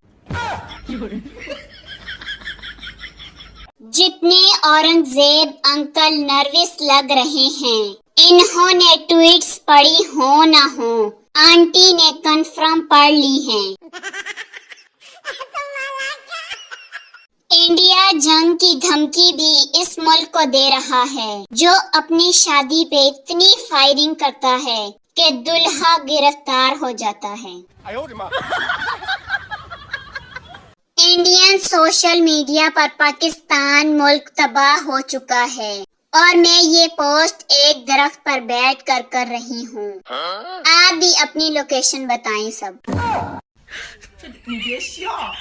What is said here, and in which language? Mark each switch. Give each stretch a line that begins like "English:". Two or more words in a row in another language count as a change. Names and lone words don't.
Urdu: جتنے اورنگزیب انکل نروس لگ رہے ہیں، انہوں نے ٹویٹس پڑھی ہو نہ ہو، آنٹی نے کنفرم پڑھ لی ہیں. انڈیا جنگ کی دھمکی بھی اس ملک کو دے رہا ہے، جو اپنی شادی پہ اتنی فائرنگ کرتا ہے کہ دولہا گرفتار ہو جاتا ہے.
Chinese: 哎呦我的妈！
English: Indian social media
Urdu: پر پاکستان ملک تباہ ہو چکا ہے اور میں یہ پوسٹ ایک درخت پر بیٹھ کر رہی ہوں. آپ بھی اپنی لوکیشن بتائیں سب.
Chinese: 你别笑。